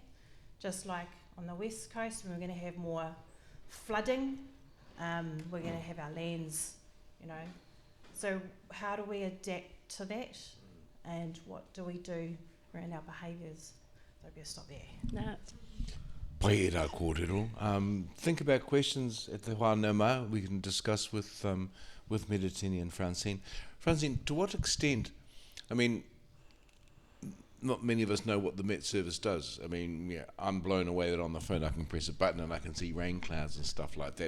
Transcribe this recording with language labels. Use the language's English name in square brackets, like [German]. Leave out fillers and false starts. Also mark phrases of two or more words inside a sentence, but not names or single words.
[English] Just like on the west coast, when we're going to have more flooding, we're going to have our lands, So how do we adapt to that, and what do we do around our behaviours? So I'll stop there. No. [Māori] Pai e rā kōrero. [English] Think about questions at the whanau we can discuss with Meretini and Francene. Francene, to what extent, not many of us know what the MetService does. I'm blown away that on the phone I can press a button and I can see rain clouds and stuff like that.